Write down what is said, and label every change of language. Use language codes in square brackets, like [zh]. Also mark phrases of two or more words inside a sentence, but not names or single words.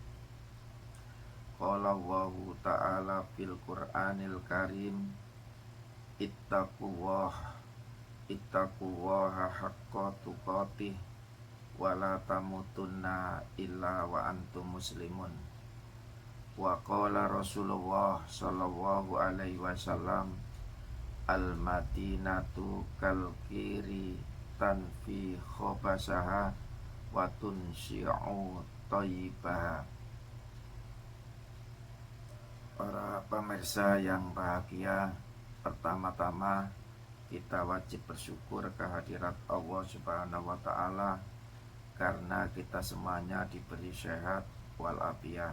[ar] قال الله تعالى في القرآن الكريم، اتقوا الله حق تقاته ولا تموتن إلا وأنتم مسلمون. وقال رسول الله صلى الله عليه وسلم، المدينة كالكير تنفي خبثها وتنصع طيبها. [id] Para pemirsa yang bahagia, pertama-tama kita wajib bersyukur kehadirat Allah [ar] سبحانه وتعالى [id] karena kita semuanya diberi sehat walafiat.